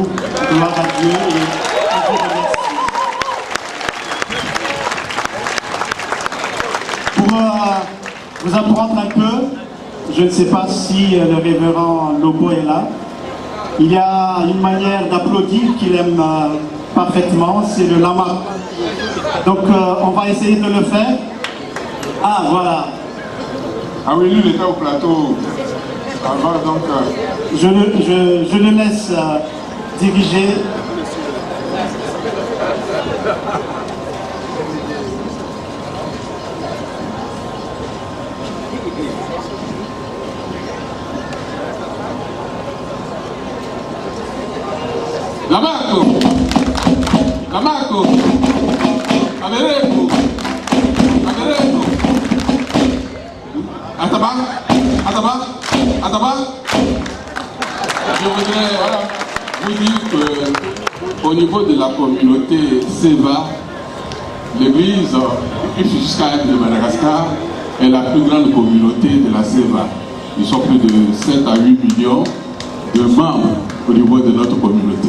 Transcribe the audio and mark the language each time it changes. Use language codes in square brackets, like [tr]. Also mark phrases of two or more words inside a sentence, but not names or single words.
[fr] Gloire à Dieu et je vous remercie. Pour vous apprendre un peu, je ne sais pas si le révérend Lobo est là, il y a une manière d'applaudir qu'il aime parfaitement, c'est le lama. Donc on va essayer de le faire. Ah voilà. Ah oui, lui il était au plateau avant, donc... Je le laisse diriger. Lamaco! Lamaco! Avereko! Avereko! Ataba! Ataba! Ataba! Je voudrais vous dire qu'au niveau de la communauté Seva, l'église jusqu'à de Madagascar est la plus grande communauté de la Seva. Ils sont plus de 7 à 8 millions de membres au niveau de notre communauté.